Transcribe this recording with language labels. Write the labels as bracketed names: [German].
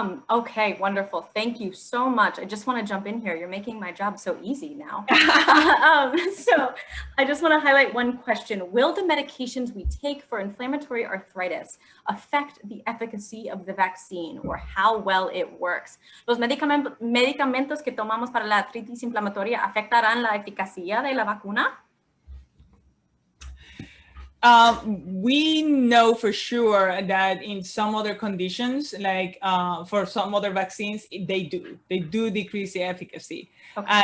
[English] Okay, wonderful. Thank you so much. I just want to jump in here. You're making my job so easy now. So I just want to highlight one question. Will the medications we take for inflammatory arthritis affect the efficacy of the vaccine or how well it works? [Spanish] ¿Los medicamentos que tomamos para la artritis inflamatoria afectarán la eficacia de la vacuna? [English] We know for sure that in some other conditions, like for some other vaccines, they do decrease the efficacy. Okay.